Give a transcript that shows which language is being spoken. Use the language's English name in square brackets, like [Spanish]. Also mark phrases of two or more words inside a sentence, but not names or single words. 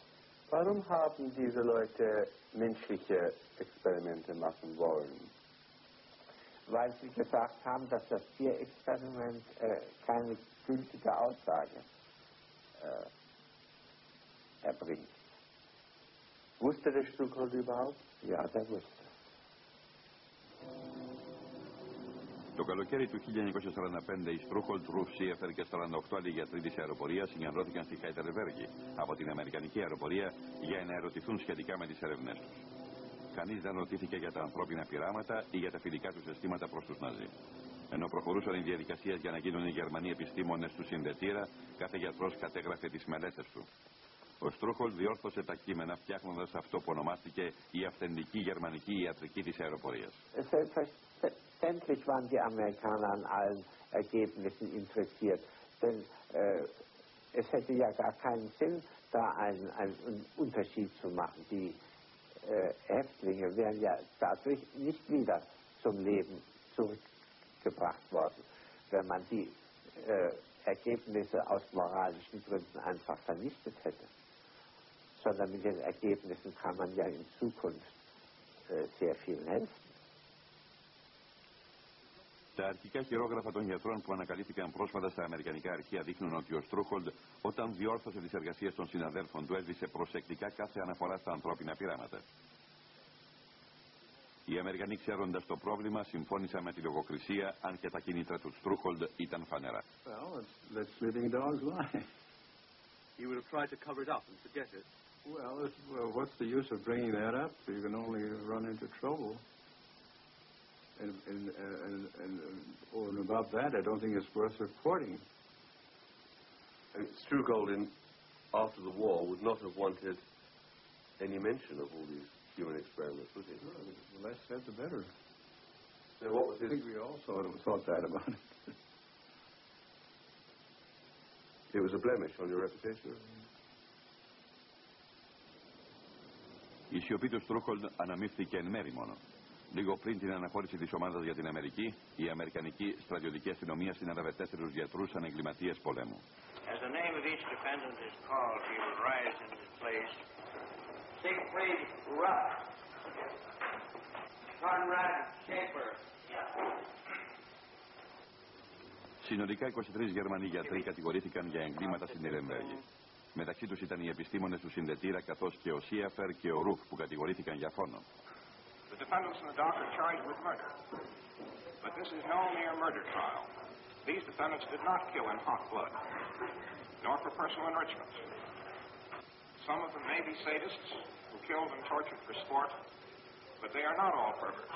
[German] Warum haben diese Leute menschliche Experimente machen wollen? Weil sie gesagt haben, dass das Tierexperiment keine gültige Aussage erbringt. Wusste der Struckhold überhaupt? Ja, der wusste. [Greek] Το καλοκαίρι του 1945 οι Στρούχολτ, Ρουφ, Σίεφερ και 48 άλλοι γιατροί της αεροπορίας συγκεντρώθηκαν στη Χάιτερβέργη από την Αμερικανική αεροπορία για να ερωτηθούν σχετικά με τις έρευνές τους. Κανείς δεν ρωτήθηκε για τα ανθρώπινα πειράματα ή για τα φιλικά τους αισθήματα προς τους Ναζί. Ενώ προχωρούσαν οι διαδικασίες για να γίνουν οι Γερμανοί επιστήμονες του συνδετήρα, κάθε γιατρός κατέγραφε τις μελέτες του. Ο Στρούχολτ διόρθωσε τα κείμενα φτιάχνοντας αυτό που ονομάστηκε η αυθεντική γερμανική ιατρική της αεροπορίας. [German] Selbstverständlich waren die Amerikaner an allen Ergebnissen interessiert, denn es hätte ja gar keinen Sinn, da einen Unterschied zu machen. Die Häftlinge wären ja dadurch nicht wieder zum Leben zurückgebracht worden, wenn man die Ergebnisse aus moralischen Gründen einfach vernichtet hätte. Sondern mit den Ergebnissen kann man ja in Zukunft sehr viel helfen. [Greek] Τα αρχικά χειρόγραφα των γιατρών που ανακαλύφθηκαν πρόσφατα στα αμερικανικά αρχεία δείχνουν ότι ο Στρούχολντ, όταν διόρθωσε τις εργασίες των συναδέλφων του, έσβησε προσεκτικά κάθε αναφορά στα ανθρώπινα πειράματα. Οι Αμερικανοί, ξέροντας το πρόβλημα, συμφώνησαν με τη λογοκρισία, αν και τα κίνητρα του Στρούχολντ ήταν φανερά. [English] Well, let's living dog's lie. You would have tried to cover it up and forget it. Well, what's the use of bringing that up? You can only run into trouble. And about that, I don't think it's worth reporting. And Strugold, after the war, would not have wanted any mention of all these human experiments, would he? No, the less said, the better. So what was I think we all thought that about it. It was a blemish on your reputation? [Greek] Η σιωπή του Στρούχολντ αναμίφθηκε εν μέρη μόνο. Λίγο πριν την αναχώρηση της ομάδας για την Αμερική, η Αμερικανική στρατιωτική αστυνομία συνέλαβε 4 γιατρούς σαν εγκληματίες πολέμου. [English] As the name of each defendant is called, he will rise in his place. Siegfried Rupp, Conrad Schaefer. [Greek] Συνολικά 23 Γερμανοί γιατροί κατηγορήθηκαν για εγκλήματα στην Νιρεμβέργη. Μεταξύ τους ήταν οι επιστήμονες του συνδετήρα, καθώς και ο Σίεφερ και ο Ρουφ που κατηγορήθηκαν για φόνο. [English] The defendants in the dock are charged with murder. But this is no mere murder trial. These defendants did not kill in hot blood, nor for personal enrichment. Some of them may be sadists who killed and tortured for sport, but they are not all perverts.